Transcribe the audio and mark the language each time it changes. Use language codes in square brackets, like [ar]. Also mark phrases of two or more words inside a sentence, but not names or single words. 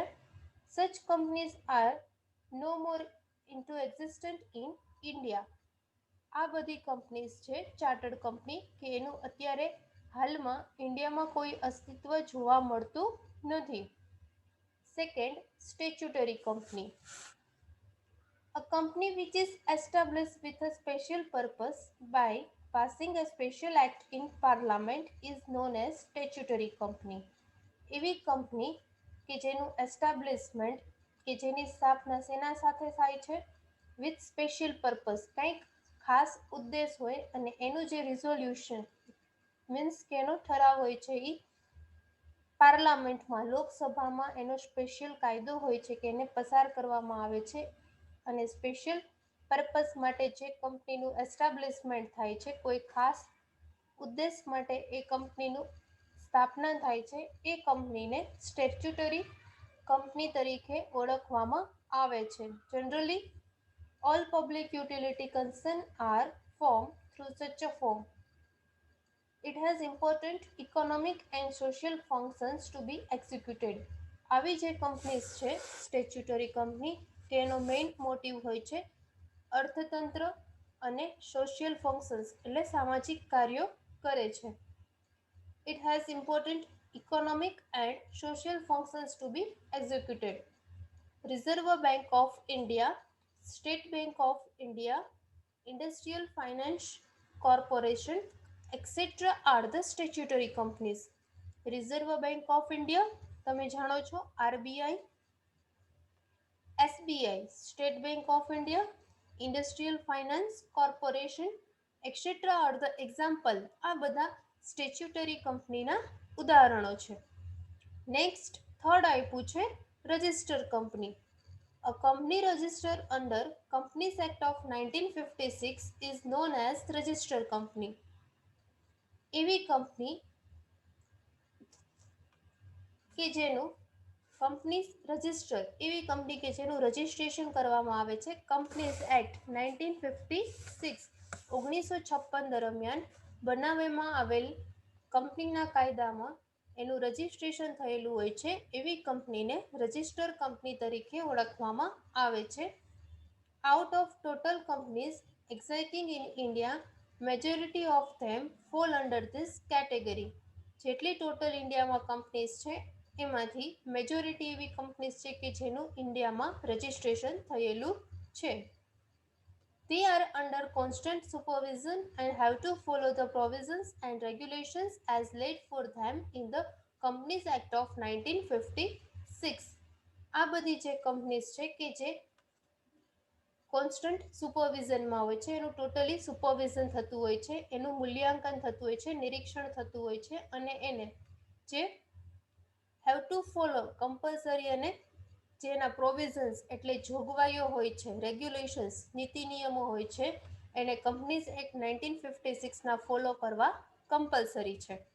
[en] Such companies are no more into existent in India. [gu] આ બધી કંપનીઝ છે [en] chartered company [gu] કે એનું અત્યારે હાલમાં ઇન્ડિયામાં કોઈ અસ્તિત્વ જોવા મળતું નથી. [en] Second, statutory company. A company which is established with a special purpose by passing a special act in parliament is known as statutory company. [gu] એવી કંપની કે જેનું એસ્ટાબ્લિશમેન્ટ કે જેની સ્થાપના સેના સાથે થાય છે? [en] with special purpose, [gu] કંઈક ખાસ ઉદ્દેશ હોય અને એનું જે રિઝોલ્યુશન મીન્સ કે એનો ઠરાવ હોય છે એ પાર્લામેન્ટમાં લોકસભામાં એનો સ્પેશિયલ કાયદો હોય છે કે એને પસાર કરવામાં આવે છે અને [en] special purpose [gu] માટે જે કંપનીનું એસ્ટાબ્લિશમેન્ટ થાય છે, કોઈ ખાસ ઉદ્દેશ માટે એ કંપનીનું સ્થાપના થાય છે, એ કંપનીને [en] statutory company [gu] તરીકે ઓળખવામાં આવે છે. [en] જનરલી all public utility concern are formed through such a form. It has important economic and social functions to be executed. [gu] આવી જે કંપનીઝ છે [en] statutory company [gu] તેનો [en] main motive [gu] હોય છે અર્થતંત્ર અને [en] social functions [gu] એટલે સામાજિક કાર્યો કરે છે. [en] It has important economic and social functions to be executed. Reserve Bank of India, State Bank of India, Industrial Finance Corporation, etc. are the statutory companies. Reserve Bank of India, [gu] તમે જાણો છો RBI, SBI, [en] State Bank of India, Industrial Finance Corporation, etc. are the example. [gu] આ બધા સ્ટેચ્યુટરી કંપનીના ઉદાહરણો છે. [en] next third [gu] આપ્યું છે [en] register company. A company registered under Companies Act of 1956 is known as registered company. [gu] એવી કંપની કે જેનું કંપની રજિસ્ટર, એવી કંપની કે જેનું રજિસ્ટ્રેશન કરવામાં આવે છે [en] Companies Act 1956 [gu] 1956 દરમિયાન બનાવવામાં આવેલ કંપનીના કાયદામાં એનું રજિસ્ટ્રેશન થયેલું હોય છે એવી કંપનીને [en] register company [gu] તરીકે ઓળખવામાં આવે છે. [en] out of total companies existing in India, majority of them fall under this category. [gu] જેટલી ટોટલ ઇન્ડિયામાં કંપનીઝ છે એમાંથી મેજોરિટી એવી કંપનીઝ છે કે જેનું ઇન્ડિયામાં રજિસ્ટ્રેશન થયેલું છે. [en] They are under constant supervision and have to follow the provisions and regulations as laid for them in the Companies Act of 1956. [gu] આ બધી જે કંપનીઝ છે કે જે કોન્સ્ટન્ટ સુપરવિઝનમાં હોય છે, એનું ટોટલી સુપરવિઝન થતું હોય છે, એનું મૂલ્યાંકન થતું હોય છે, નિરીક્ષણ થતું હોય છે અને એને જે [en] have to follow compulsory [gu] અને જેના પ્રોવિઝન્સ એટલે જોગવાઈઓ હોય છે, રેગ્યુલેશન્સ નીતિ નિયમો હોય છે, એને કંપનીઝ એક્ટ 1956ના ફોલો કરવા કમ્પલસરી છે.